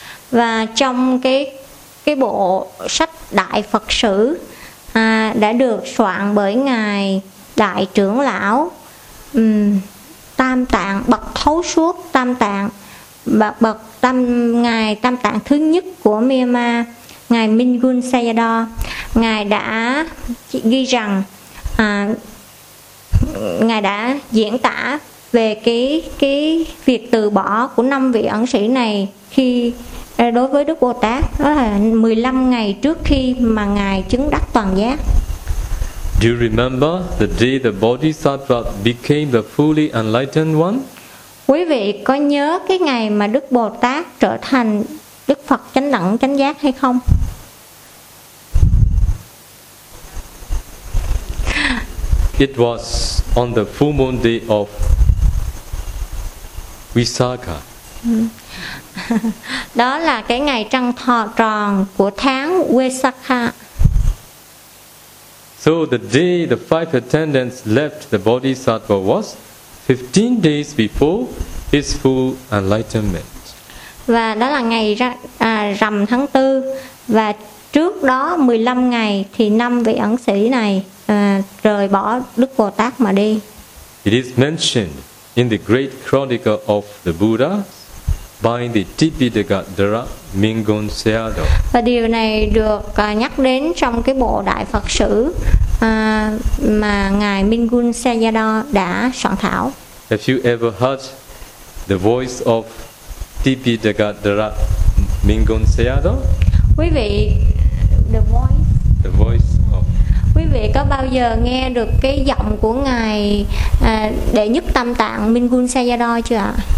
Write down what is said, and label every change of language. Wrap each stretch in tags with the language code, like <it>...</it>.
<vi>Và trong cái bộ sách Đại Phật Sử đã được soạn bởi ngài Đại trưởng lão Tam Tạng, bậc thấu suốt Tam Tạng, bậc tam ngài Tam Tạng thứ nhất của Myanmar, ngài Mingun Sayado, ngài đã ghi rằng ngài đã diễn tả về cái việc từ bỏ của năm vị ẩn sĩ này khi đối với Đức Bồ Tát, đó là 15 ngày trước khi mà ngài chứng đắc toàn giác.</vi> <en>Do you remember the day the Bodhisattva became the fully enlightened one?</en> <vi>Quý vị có nhớ cái ngày mà Đức Bồ Tát trở thành Đức Phật chánh đẳng chánh giác hay không?</vi> <en>It was on the full moon day of Visakha.</en> <vi>Đó là cái ngày trăng tròn của tháng Vesakha.</vi> <en>So the day the five attendants left the Bodhisattva was 15 days before his full enlightenment.</en> <vi>Và đó là ngày rằm tháng 4, và trước đó 15 ngày thì năm vị ẩn sĩ này rời bỏ Đức Bồ Tát mà đi.</vi> <en>It is mentioned in the great chronicle of the Buddha by the Tipitaka Dharmamingon Sayado.</en> <vi>Và điều này được nhắc đến trong cái bộ Đại Phật Sử mà ngài Mingun Sayado đã soạn thảo.</vi> <en>Have you ever heard the voice of Tipitaka Dharmamingon Sayado?</en> <vi>Quý vị,</vi> <en>the voice of.</en> <vi>Quý vị có bao giờ nghe được cái giọng của ngài Đệ Nhất Tam Tạng Mingun Sayado chưa ạ?</vi>